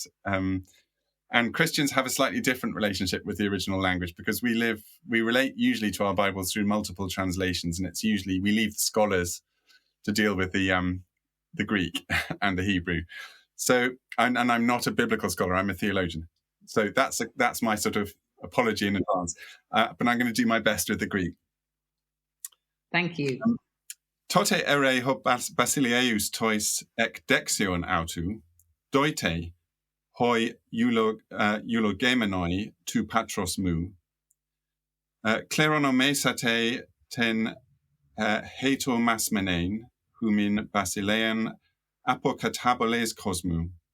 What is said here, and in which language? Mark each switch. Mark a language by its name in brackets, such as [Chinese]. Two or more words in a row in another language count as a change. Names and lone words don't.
[English] And Christians have a slightly different relationship with the original language because we relate usually to our Bibles through multiple translations, and it's usually we leave the scholars to deal with the Greek and the Hebrew. So, and I'm not a biblical scholar; I'm a theologian. So that's my sort of apology in advance. But I'm going to do my best with the Greek. Thank you. [Greek] Τότε ἐρεῖ ὁ βασιλεὺς τοῖς ἐκ δεξιῶν αὐτοῦ, δεῦτε οἱ εὐλογημένοι τοῦ πατρός μου, κληρονομήσατε τὴν ἡτοιμασμένην ὑμῖν βασιλείαν ἀπὸ καταβολῆς κόσμου.